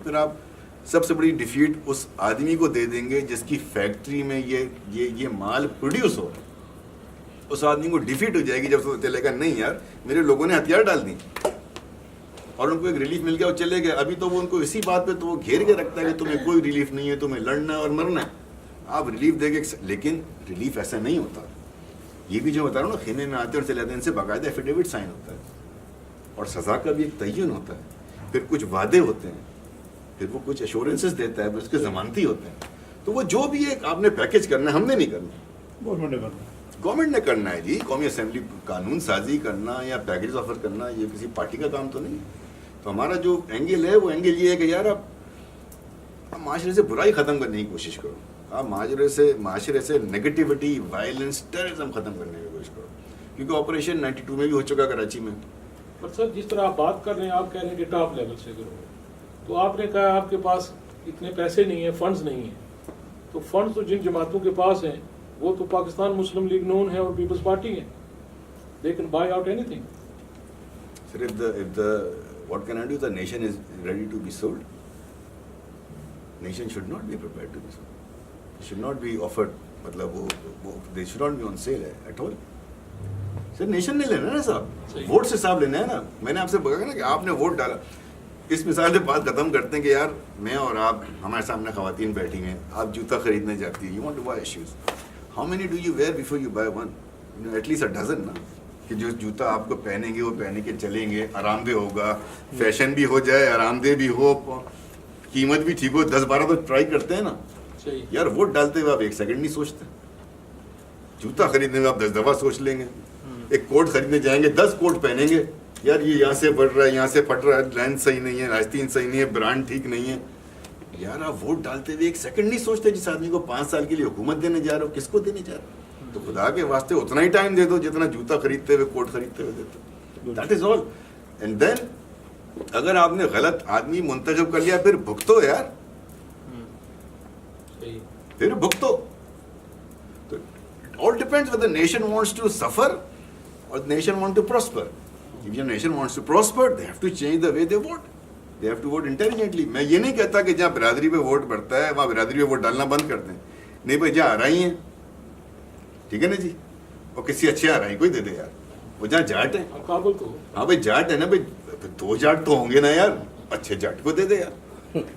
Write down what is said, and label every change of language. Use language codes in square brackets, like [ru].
[ur] پھر آپ سب سے بڑی ڈیفیٹ اس آدمی کو دے دیں گے جس کی فیکٹری میں یہ مال پروڈیوس ہو. اس آدمی کو ڈیفیٹ ہو جائے گی جب چلے گا نہیں یار میرے لوگوں نے ہتھیار ڈال دی اور ان کو ایک ریلیف مل گیا، وہ چلے گئے. ابھی تو وہ ان کو اسی بات پہ تو وہ گھیر کے رکھتا ہے کہ تمہیں کوئی ریلیف نہیں ہے، تمہیں لڑنا ہے اور مرنا ہے. آپ ریلیف دے گے، لیکن ریلیف ایسا نہیں ہوتا. یہ بھی جو بتا رہا ہوں نا، خیمے میں آتے اور چلے جاتے ہیں، ان سے باقاعدہ ایفیڈیوٹ سائن ہوتا ہے اور سزا کا بھی ایک تعین ہوتا ہے، پھر کچھ وعدے ہوتے ہیں، پھر وہ کچھ ایشورنسز دیتا ہے، پھر اس کے ضمانتی ہوتے ہیں. تو وہ جو بھی ایک آپ نے پیکیج کرنا ہے، ہم نے نہیں کرنا، گورنمنٹ نے کرنا ہے. جی قومی اسمبلی قانون سازی کرنا یا پیکیج آفر کرنا یہ کسی پارٹی کا کام تو نہیں. تو ہمارا جو اینگل ہے وہ اینگل یہ ہے کہ یار آپ معاشرے سے برائی ختم کرنے کی کوشش کرو. آپ معاشرے سے نیگیٹیوٹی، وائلنس، ٹیررزم ختم کرنے کی کوشش کرو، کیونکہ آپریشن 92 میں بھی ہو چکا کراچی میں. پر سر جس طرح آپ بات کر رہے ہیں، آپ کہہ رہے ہیں کہ ٹاپ لیول سے کرو، تو آپ نے کہا آپ کے پاس اتنے پیسے نہیں ہیں، فنڈز نہیں ہیں. تو فنڈز تو جن جماعتوں کے پاس ہیں وہ تو پاکستان مسلم لیگ نون ہے اور پیپلز پارٹی ہے. [en] They can buy out anything. Sir, what can I do? The nation is ready to be sold. Nation should not be prepared to be sold. It should not be offered. They should not be on sale at all. [ur] Sir, nation نے لینا ہے نا صاحب، vote سے صاحب لینا ہے نا. میں نے آپ سے بتا نا کہ آپ نے ووٹ ڈالا. اس مثال سے بات ختم کرتے ہیں کہ یار میں اور آپ، ہمارے سامنے خواتین بیٹھی ہیں، آپ جوتا خریدنے جاتی ہیں، [en] you want to buy shoes. How many do you wear before you buy one? At least a dozen [ur] ना, کہ جو جوتا آپ کو پہنیں گے وہ پہنے کے چلیں گے, آرام دہ ہوگا, فیشن بھی ہو جائے, آرام دہ بھی ہو, قیمت بھی ٹھیک ہو. 10-12 تو ٹرائی کرتے ہیں نا یار. ووٹ ڈالتے ہوئے آپ ایک سیکنڈ نہیں سوچتے. جوتا خریدنے میں آپ 10 دفعہ سوچ لیں گے. ایک کوٹ خریدنے جائیں گے 10 کوٹ پہنیں گے, یار یہ یہاں سے بڑھ رہا ہے, یہاں سے پھٹ رہا ہے, لینس صحیح نہیں ہے, آستین صحیح نہیں ہے, برانڈ ٹھیک نہیں ہے. یار آپ ووٹ ڈالتے ہوئے ایک سیکنڈ نہیں سوچتے جس آدمی کو 5 سال کے لیے حکومت دینے جا رہے ہو, کس کو دینے جا رہے ہو. تو خدا کے واسطے اتنا ہی ٹائم دے دو جتنا جوتا خریدتے ہوئے, کوٹ خریدتے ہوئے دیتے. [en] That is all. And then [ur] اگر آپ نے غلط آدمی منتخب کر لیا پھر بھگتو یار, پھر بھگتو. [en] All depends whether the nation wants to suffer or the nation wants to prosper. If your nation wants to prosper, they have to change the way they vote. They have to vote intelligently. [ur] میں یہ نہیں کہتا کہ جہاں برادری پہ vote بڑھتا ہے وہاں برادری پہ ووٹ ڈالنا بند کرتے ہیں. نہیں بھائی, جہاں آ رہی ہیں ٹھیک ہے نا جی, اور کسی اچھے آ رہی کوئی دے دے یار. وہ جہاں جاٹ ہیں, ہاں بھائی جاٹ ہے نا بھائی, 2 جاٹ تو ہوں گے نا یار, اچھے جاٹ کو دے دے یار.